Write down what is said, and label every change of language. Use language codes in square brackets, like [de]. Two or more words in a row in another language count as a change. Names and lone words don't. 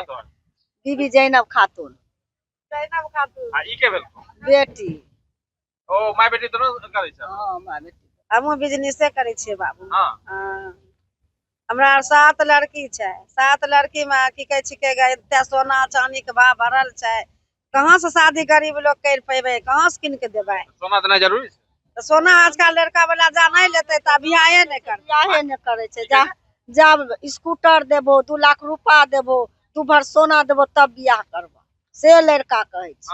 [mai] बीबी जैनब खातून। आ ई के भेल? बेटी। ओ माय बेटी दोनों करे छे? हां माय बेटी। हमहूँ बिजनेसे करै छियै बाबू। हां, हमरा आर 7 लड़की छै, 7 लड़की में की कहै छिकै एते सोना चांदी के भाव बढ़ल छै, कहाँ से शादी गरीब लोग कर पेबै, कहाँ से कीन के देबै? सोना देना जरूरी छै? तो सोना आजकल लड़का वाला जा नहीं लेते तो बियाहे नहीं करते। बियाहे नहीं करे छे। जब स्कूटर देबो 2 लाख रुपया देबो, तू भर सोना देबो तब बियाह करबो, से लड़का कहे छे।